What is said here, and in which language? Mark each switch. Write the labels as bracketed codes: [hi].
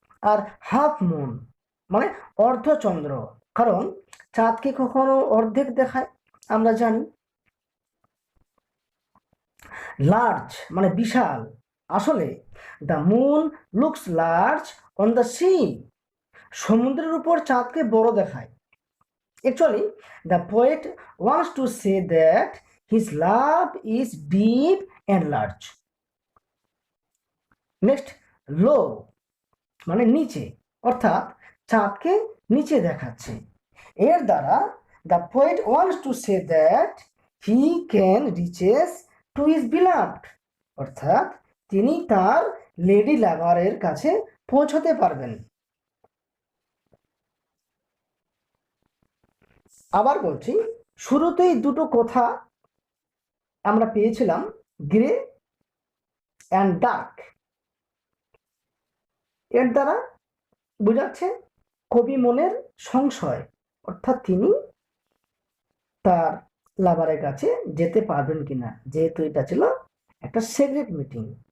[bn] আর half moon মানে অর্ধচন্দ্র, কারণ চাঁদকে কখনো অর্ধেক দেখায় আমরা জানি। লার্জ মানে বিশাল, আসলে [en] the moon looks large on the sea, [bn] সমুদ্রের উপর চাঁদকে বড় দেখায়। [en] Actually, the poet wants to say that his love is deep and large. [bn] Next, low মানে নিচে, অর্থাৎ চাঁদকে নিচে দেখাচ্ছে। [en] এর দ্বারা the poet wants to say that he can reaches to his beloved, [bn] অর্থাৎ তিনি তার লেডি লাভারের কাছে পৌঁছতে পারবেন। আবার বলছি, শুরুতেই দুটো কথা আমরা পেয়েছিলাম, গ্রে অ্যান্ড ডার্ক। এর দ্বারা বোঝাচ্ছে কবি মনের সংশয়, অর্থাৎ তিনি তার লাভারের কাছে যেতে পারবেন কিনা, যেহেতু এটা ছিল একটা সিক্রেট মিটিং।